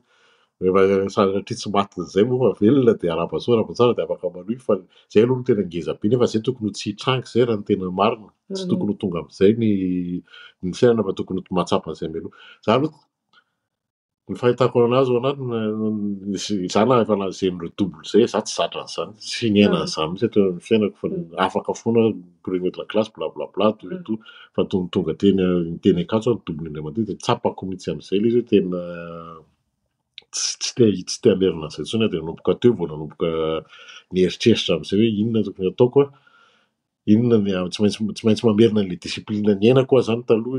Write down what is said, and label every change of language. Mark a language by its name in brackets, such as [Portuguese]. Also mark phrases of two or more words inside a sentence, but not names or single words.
[Malagasy] Rehefa satria tsy matin'izay moa fa velona dia araba-soa araba-tsara dia afaka manohy fa izay aloha no tena ngeza be nefa izay tokony ho tsy hitrangy izay raha ny tena marina. Tsy tokony ho tonga amin'izay ny fiainana fa tokony ho mahatsapa an'izay mialoha. Izany aloha Ny fahitako anazy ao anatiny zana efa nazen'ireo double zay za tsy zatra an'izany tsy niaina an'izany mihitsy atao amin'ny fiainako fa afaka foana [French] premier de la classe [Malagasy] blablabla [French] tout et tout [Malagasy] fa tonga teny akanjo double indray mandeha dia tsapako mihitsy amin'izay ilay izy hoe tena tsy te hamerina an'izay intsony dia nanomboka teo vao nanomboka nieritreritra amin'izay hoe inona tokony ataoko inona tsy maintsy mamerina an'ilay discipline niainako aho zany taloha